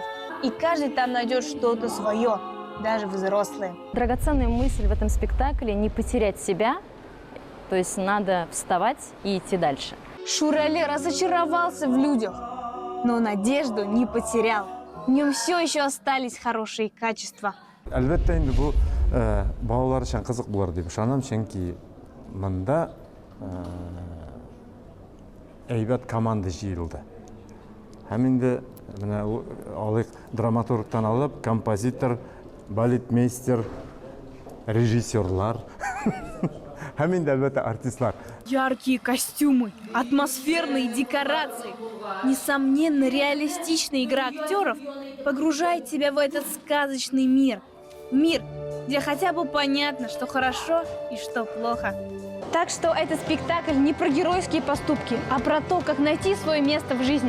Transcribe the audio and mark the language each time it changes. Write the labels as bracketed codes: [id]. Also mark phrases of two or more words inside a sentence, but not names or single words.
[ru] И каждый там найдет что-то свое, даже взрослые. Драгоценная мысль в этом спектакле – не потерять себя, то есть надо вставать и идти дальше. Шурале разочаровался в людях, но надежду не потерял. В нем все еще остались хорошие качества. [tt] Әлбәттә инде бу балалар өчен кызык булыр дип ышанам, чөнки монда әйбәт команда җыелды. Һәм инде менә алык драматургтан алып, композитор, балетмейстер, режиссерлар, һәм инде әлбәттә артистлар. [ru] Яркие костюмы, атмосферные декорации, несомненно реалистичная игра актеров погружает тебя в этот сказочный мир. Мир, где хотя бы понятно, что хорошо и что плохо. Так что этот спектакль не про геройские поступки, а про то, как найти свое место в жизни.